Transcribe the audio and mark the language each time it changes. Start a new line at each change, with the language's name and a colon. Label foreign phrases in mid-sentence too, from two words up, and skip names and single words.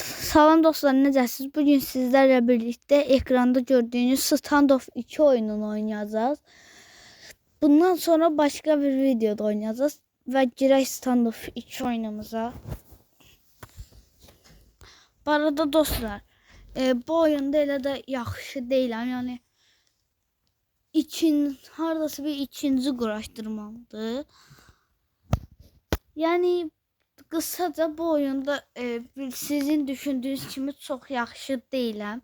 Azerbaijani: Salam dostlar, necəsiniz?
Turkish: Bugün sizlerle birlikte ekranda gördüğünüz Standoff 2 oyununu oynayacağız. Bundan sonra başka bir videoda oynayacağız ve girək Standoff 2 oyunumuza.
Azerbaijani: Bu arada dostlar, bu oyunda elə də yaxşı deyiləm, yəni hardasa bir ikinci quraşdırmamdır. Yəni kısaca bu oyunda sizin düşündüğünüz kimi çok yaxşı deyiləm.